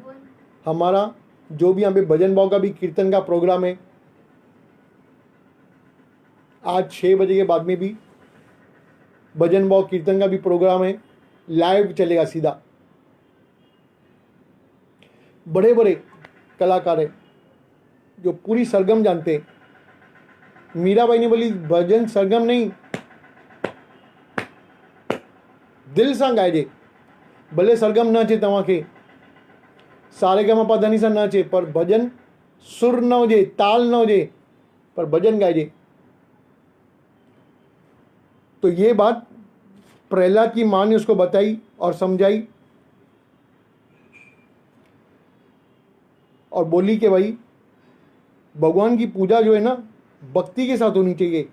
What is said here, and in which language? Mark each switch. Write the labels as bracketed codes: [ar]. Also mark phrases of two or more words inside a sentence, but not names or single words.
[hi] हमारा जो भी यहाँ पे भजन भाव का भी कीर्तन का प्रोग्राम है, आज 6 बजे के बाद में भी भजन भाव कीर्तन का भी प्रोग्राम है, लाइव चलेगा सीधा। बड़े बड़े कलाकार है जो पूरी सरगम जानते हैं। मीराबाई ने बोली भजन सरगम नहीं, [sd] दिल सां गाइजे। भले सरगम न अचे तव्हांखे, सारे गा मा पा धा नी सां न अचे, पर भजन सुर न हुजे, ताल न हुजे, पर भजन गाइजे। [hi] तो ये बात प्रहलाद की माँ ने उसको बताई और समझाई और बोली कि भाई भगवान की पूजा जो है ना भक्ति के साथ होनी चाहिए।